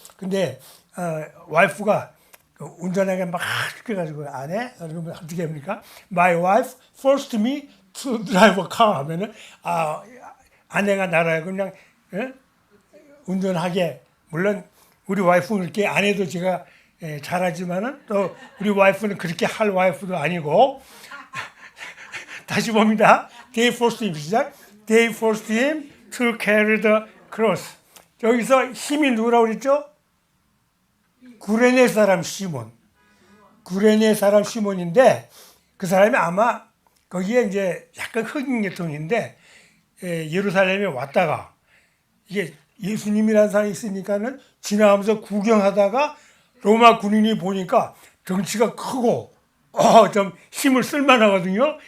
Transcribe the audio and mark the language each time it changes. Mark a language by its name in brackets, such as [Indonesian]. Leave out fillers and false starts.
[Korean] 근데 와이프가 운전하게 막 시켜가지고 안 해? 그러면 어떻게 합니까? [English] My wife forced me to drive a car [Korean] 하면은 아내가 나라고 그냥 운전하게. 물론 우리 와이프는 이렇게 안 해도 제가 잘하지만은 또 우리 와이프는 그렇게 할 와이프도 아니고. 다시 봅니다. [English] They forced him. [Korean] 시작. [English] They forced him to carry the cross. [Korean] 여기서 힘이 누구라고 그랬죠? 구레네 사람 시몬. 구레네 사람 시몬인데, 그 사람이 아마 거기에 이제 약간 흑인 계통인데 예루살렘에 왔다가 이게 예수님이라는 사람이 있으니까는 지나가면서 구경하다가 로마 군인이 보니까 덩치가 크고 좀 힘을 쓸만하거든요.